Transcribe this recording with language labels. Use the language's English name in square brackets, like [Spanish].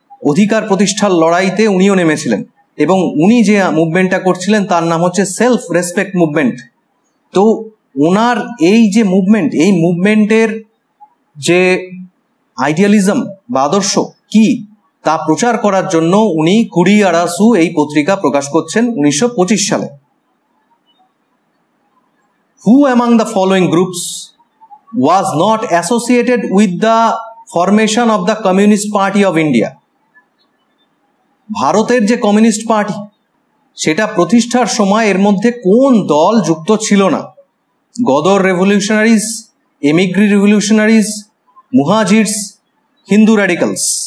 [Bangla] অধিকার প্রতিষ্ঠার লড়াইতে উনিও নেমেছিলেন, এবং উনি যে মুভমেন্টটা করছিলেন তার নাম হচ্ছে সেলফ রেসপেক্ট মুভমেন্ট। তো ওনার এই যে মুভমেন্ট, এই মুভমেন্টের যে আইডিয়ালিজম বা আদর্শ কি তা প্রচার করার জন্য উনি কুড়ি আরাসু এই পত্রিকা প্রকাশ করছেন 1925 সালে। [English] Who among the following groups was not associated with the formation of the Communist Party of India? [Bangla] ভারতের যে কমিউনিস্ট পার্টি সেটা প্রতিষ্ঠার সময় এর মধ্যে কোন দল যুক্ত ছিল না? [English] Ghadar revolutionaries, emigre revolutionaries, Muhajirs, Hindu radicals.